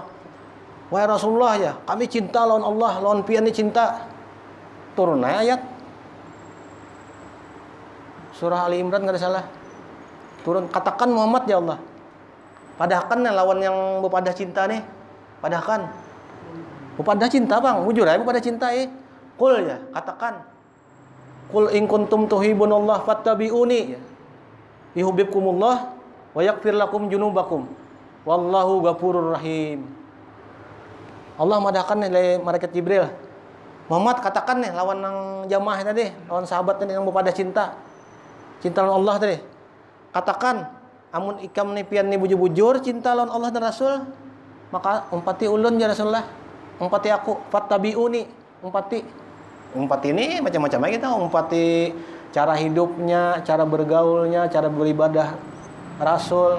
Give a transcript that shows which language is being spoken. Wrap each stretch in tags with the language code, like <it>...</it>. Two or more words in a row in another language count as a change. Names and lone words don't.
<bjn>Wahai Rasulullah ya, kami cinta lawan Allah, lawan pian ini cinta. Turun ayat.</bjn> <id>Surah Ali Imran enggak ada salah.</id> <bjn>Turun, katakan Muhammad ya Allah. Padahkan lawan yang bepada cinta nih. Padahkan. Bepada cinta bang, jujur aja bepada cinta Qul ya, katakan.</bjn> <ar>قل إن كنتم تحبون الله فاتبعوني. يحببكم الله ويغفر لكم ذنوبكم. والله غفور رحيم.</ar> <bjn>Allah madahkan nih malaikat Jibril. Muhammad katakan nih lawan nang jamaah tadi, lawan sahabat tadi yang pada cinta. Cinta lawan Allah tadi. Katakan, amun ikam nih pian nih bujur-bujur cinta lawan Allah dan Rasul, maka umpati ulun ya Rasulullah. Umpati aku, fattabi'uni, umpati. Umpati ini macam-macam aja kita, umpati cara hidupnya, cara bergaulnya, cara beribadah Rasul.</bjn>